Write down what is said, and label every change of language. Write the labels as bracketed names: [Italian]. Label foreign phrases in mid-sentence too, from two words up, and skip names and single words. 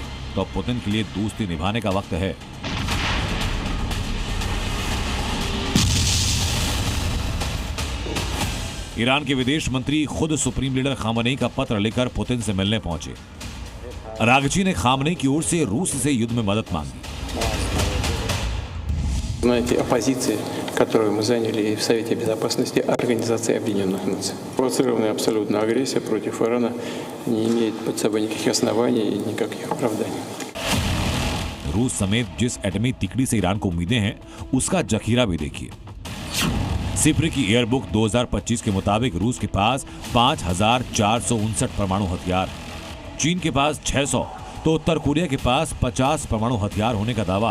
[Hindi] तो अब पुतिन के लिए दोस्ती निभाने का वक्त है। ईरान के विदेश मंत्री खुद [English] Supreme Leader [Hindi] खामनेई का पत्र लेकर पुतिन से मिलने पहुंचे। रागची ने खामनेई की ओर से रूस से युद्ध में मदद मांगी। [Russian] Знаете, оппозиции, которую мы заняли в Совете Безопасности Организации Объединенных Наций. Провоцированная абсолютно агрессия против Ирана не имеет под собой никаких оснований и никаких оправданий. [Hindi] रूस समेत जिस एटमी तिकड़ी से ईरान को उम्मीदें हैं, उसका जखीरा भी देखिए। सिप्री की एयरबुक 2025 के मुताबिक रूस के पास 5,459 परमाणु हथियार, चीन के पास 600, तो उत्तर कोरिया के पास 50 परमाणु हथियार होने का दावा।